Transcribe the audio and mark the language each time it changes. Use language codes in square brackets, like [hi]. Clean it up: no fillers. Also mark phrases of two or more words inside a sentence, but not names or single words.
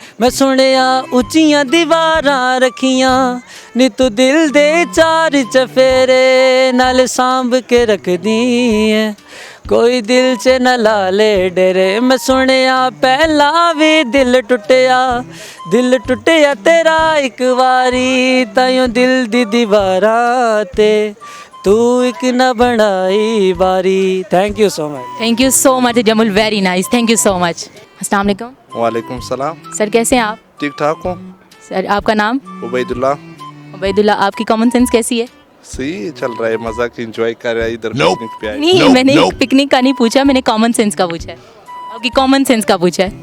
[pa] ਮੈਂ ਸੁਣਿਆ ਉੱਚੀਆਂ ਦੀਵਾਰਾਂ ਰੱਖੀਆਂ ਨੀ ਤੂੰ ਦਿਲ ਦੇ 4 ਚੁਫੇਰੇ ਨਾਲ ਸਾਂਭ ਕੇ ਰੱਖ ਦੀ ਹੈ, ਕੋਈ ਦਿਲ 'ਚ ਨਾ ਲਾਲੇ ਡੇਰੇ। ਮੈਂ ਸੁਣਿਆ ਪਹਿਲਾ ਵੀ ਦਿਲ ਟੁੱਟਿਆ ਤੇਰਾ ਇੱਕ ਵਾਰੀ, ਤਾਹੀਓਂ ਦਿਲ ਦੀ ਦੀਵਾਰਾਂ ਤੇ ਤੂੰ ਇੱਕ ਨਾ ਬਣਾਈ ਬਾਰੀ। [en] Thank you so much. Thank you so much Jamul, very nice, thank you so much. [ar] السلام عليكم. وعليكم السلام. [hi] सर कैसे हैं आप? ठीक ठाक हूँ। सर आपका नाम? उबैदुल्ला। उबैदुल्ला, आपकी [en] common sense [hi] कैसी है? सही चल रहा है, मजाक एंजॉय कर रहा है इधर पिकनिक पे आए। नहीं, मैंने पिकनिक का नहीं पूछा, मैंने [en] common sense [hi] का पूछा है। आपकी [en] common sense [hi] का पूछा है।